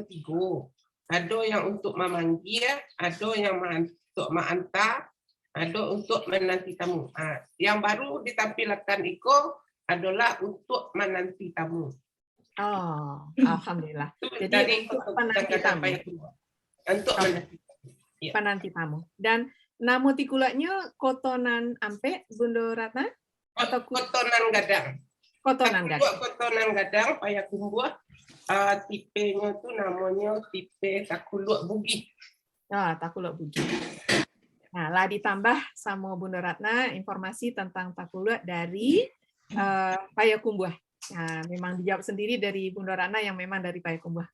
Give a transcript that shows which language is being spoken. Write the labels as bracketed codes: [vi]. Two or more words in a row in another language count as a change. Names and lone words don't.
[id] Ada yang untuk memanggil, ada yang untuk menghantar, ada untuk menanti tamu. Yang baru ditampilkan Iko adalah untuk menanti tamu. Oh, alhamdulillah. Jadi untuk penanti tamu. Untuk penanti tamu. Dan nama tikulaknya kotonan ampe, Bundo Ratna? Atau kotonan gadang. Kotonan gadang. Kotonan gadang, Payakumbuh. Tipenya itu namanya tipe Takuluk Bugih. Takuluk Bugih. Nah, lah ditambah sama Bundo Ratna informasi tentang Takuluk dari Payakumbuh. Nah, memang dijawab sendiri dari Bundo Rana yang memang dari Payakumbuh.